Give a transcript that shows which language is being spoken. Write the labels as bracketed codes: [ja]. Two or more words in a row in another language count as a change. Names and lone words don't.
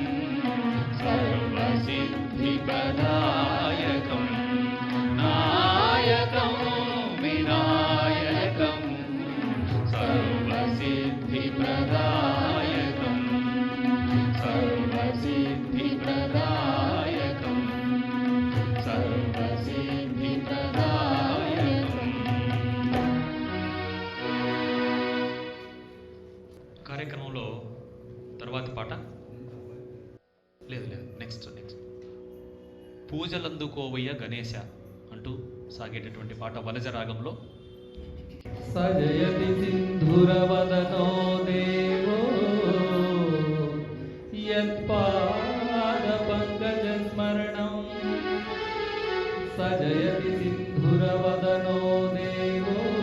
[sa] सर्वसिद्धिप्रदायकं नायकं विनायकं सर्वसिद्धिप्रदायकं सर्वसिद्धिप्रदायकं सर्वसिद्धिप्रदायकं [te] కార్యక్రమంలో తర్వాతి పాట లేదు నెక్స్ట్ పూజలందుకోవయ్య గణేశ అంటూ సాగేటటువంటి పాట వనజ రాగంలో [sa] सजयति सिन्धुरवदनो देवो यत्पादपङ्कजस्मरणं सजयति सिन्धुरवदनो देवो